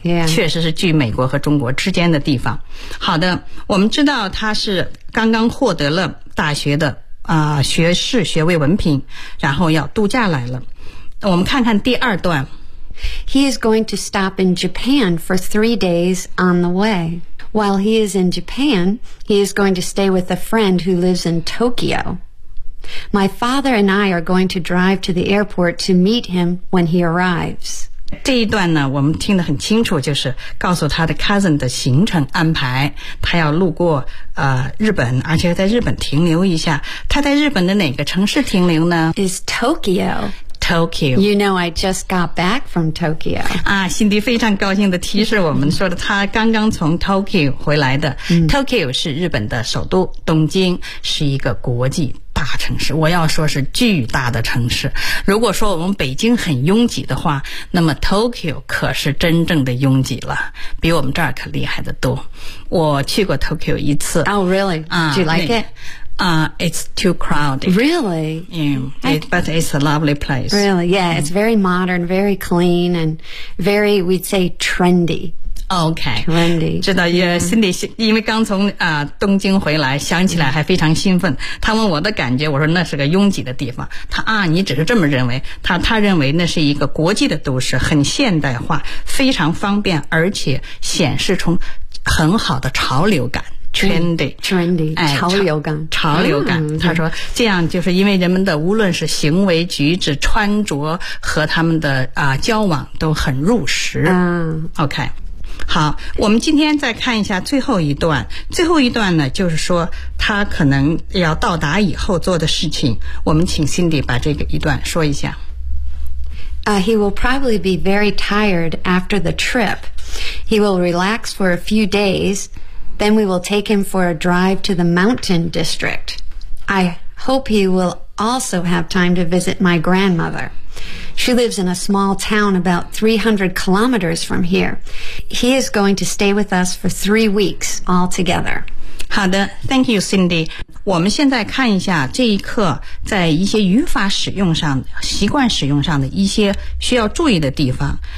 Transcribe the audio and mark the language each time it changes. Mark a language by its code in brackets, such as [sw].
[en] Yeah. [zh] 确实是距美国和中国之间的地方。好的，我们知道他是刚刚获得了大学的学士学位文凭，然后要度假来了。我们看看第二段。 [en] He is going to stop in Japan for 3 days on the way. While he is in Japan, he is going to stay with a friend who lives in Tokyo. My father and I are going to drive to the airport to meet him when he arrives. [zh] 这一段呢，我们听得很清楚，就是告诉他的 cousin 的行程安排，他要路过日本，而且在日本停留一下。他在日本的哪个城市停留呢？ [en] Is Tokyo. Tokyo. You know, I just got back from Tokyo. [zh] 啊，辛迪非常高兴地提示我们说的，他刚刚从 Tokyo 回来的。 Tokyo 是日本的首都，东京是一个国际大城市，我要说是巨大的城市。如果说我们北京很拥挤的话，那么 Tokyo 可是真正的拥挤了，比我们这儿可厉害得多。我去过 Tokyo 一次。 [en] Oh, really? Do you like it? It's too crowded. Really? Yeah, but it's a lovely place. Really? Yeah, it's very modern, very clean, and very, we'd say, trendy. Okay. Trendy. [zh] 知道，也心里因为刚从东京回来，想起来还非常兴奋。他问我的感觉，我说那是个拥挤的地方。他啊，你只是这么认为。他认为那是一个国际的都市，很现代化，非常方便，而且显示出很好的潮流感。 [en] Trendy, [zh] 潮流感，潮流感。他说，这样就是因为人们的无论是行为举止、穿着和他们的交往都很入时。 OK, 好，我们今天再看一下最后一段。最后一段呢，就是说他可能要到达以后做的事情。我们请 Cindy 把这个一段说一下。 [en] He will probably be very tired after the trip. He will relax for a few days. Then we will take him for a drive to the mountain district. I hope he will also have time to visit my grandmother. She lives in a small town about 300 kilometers from here. He is going to stay with us for 3 weeks altogether. [zh] 好的 [en] ,thank you, Cindy. [zh] 我们现在看一下这一课在一些语法使用上、习惯使用上的一些需要注意的地方。